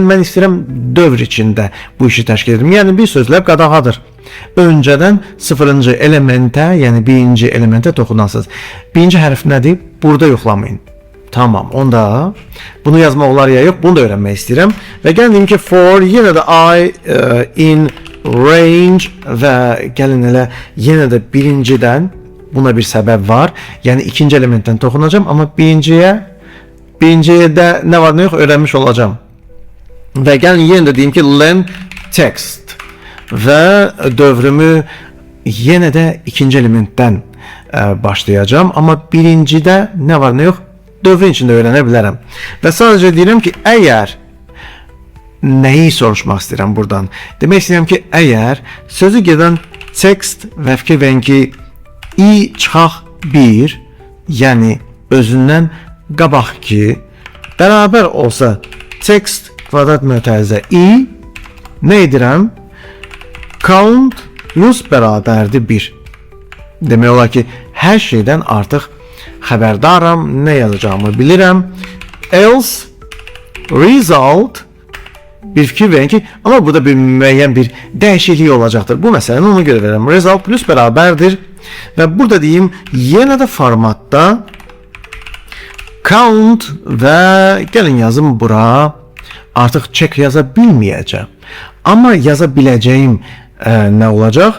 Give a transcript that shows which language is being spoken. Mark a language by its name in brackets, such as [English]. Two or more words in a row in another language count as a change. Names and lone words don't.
[Azerbaijani] Mən istəyirəm dövr içində bu işi təşkil edim. Yəni bir sözlə qadağadır. Öncədən sıfırıncı elementə, yəni birinci elementə toxunasınız. Birinci hərf nədir? Burada yoxlamayın. Tamam, onda bunu yazmaq olar ya yox, bunu da öyrənmək istəyirəm. Və gəlin ki, for, yenə də [English] I in range [Azerbaijani] və gəlin elə yenə də birincidən, buna bir səbəb var. Yəni ikinci elementdən toxunacağım, amma birinciyə də nə var nə yox öyrənmiş olacağım. Və gəlin yenə də deyim ki, [English] learn text [Azerbaijani] və dövrümü yenə də ikinci elementdən başlayacağım, amma birincidə nə var nə yox dövrün içində öyrənə bilərəm. Və sadəcə deyirəm ki, əgər nəyi soruşmaq istəyirəm buradan? Demək istəyirəm ki, əgər sözü gedən text və fikir verin ki, i çıxaq 1, yəni özündən qabaq ki, bərabər olsa text kvadrat mötərizə i, nə edirəm? [English] Count plus [Azerbaijani] bərabərdir 1. Demək olar ki, hər şeydən artıq xəbərdaram, nə yazacağımı bilirəm. [English] Else result, [Azerbaijani] bir fikir verin ki, amma burada bir müəyyən bir dəyişiklik olacaqdır. Bu məsələni ona görə verirəm. [English] Result plus [Azerbaijani] bərabərdir və burada deyim, yenə də formatda count və gəlin yazım bura. Artıq check yaza bilməyəcəm. Amma yaza biləcəyim nə olacaq?